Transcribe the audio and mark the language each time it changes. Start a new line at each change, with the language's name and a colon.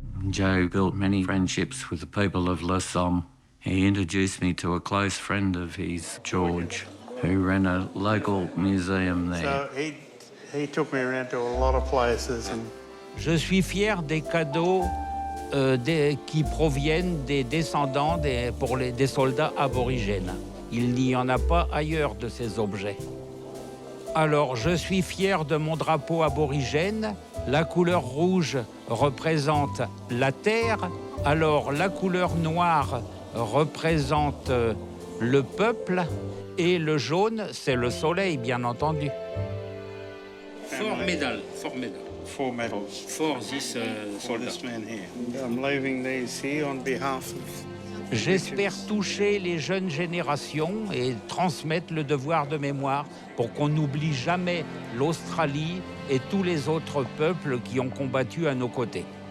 English: Joe built many friendships with the people of D.C.M. He introduced me to a close friend of his, George, who ran a local museum there. So he took me around to a lot of places. And
French: Je suis fier des cadeaux qui proviennent des descendants des soldats aborigènes. Il n'y en a pas ailleurs de ces objets. Alors, je suis fier de mon drapeau aborigène. La couleur rouge représente la terre. Alors, la couleur noire représente le peuple. Et le jaune, c'est le soleil, bien entendu.
English: Four medals. Four medals. For this For this man here. I'm leaving these here on behalf of...
French: J'espère toucher les jeunes générations et transmettre le devoir de mémoire pour qu'on n'oublie jamais l'Australie et tous les autres peuples qui ont combattu à nos côtés.